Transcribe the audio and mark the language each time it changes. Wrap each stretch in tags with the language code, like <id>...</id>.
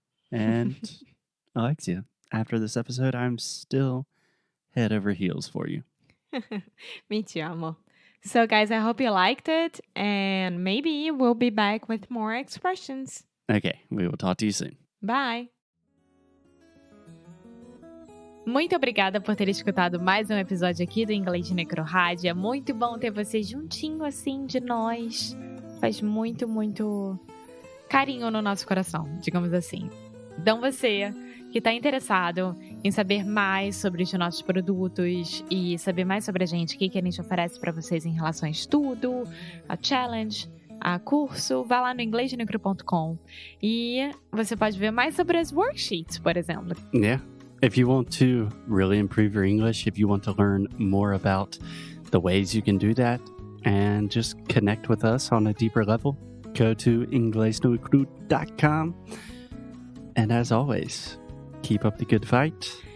<en>And Alexia, after this episode, I'm still head over heels for you. Me too, amor. So, guys, I hope you liked it, and maybe we'll be back with more expressions. Okay, we will talk to you soon. Bye!</en> <pt>Muito obrigada por ter escutado mais um episódio aqui do Inglês de Necrorádio. É muito bom ter você juntinho assim de nós. Faz muito, muito carinho no nosso coração, digamos assim. Então você que está interessado em saber mais sobre os nossos produtos e saber mais sobre a gente, o que a gente oferece para vocês em relação a estudo, a challenge, a curso, vá lá no inglesdenecro.com e você pode ver mais sobre as worksheets, por exemplo.</pt> <en>Yeah. If you want to really improve your English, if you want to learn more about the ways you can do that and just connect with us on a deeper level, go to inglesnocru.com. And as always, keep up the good fight.</en>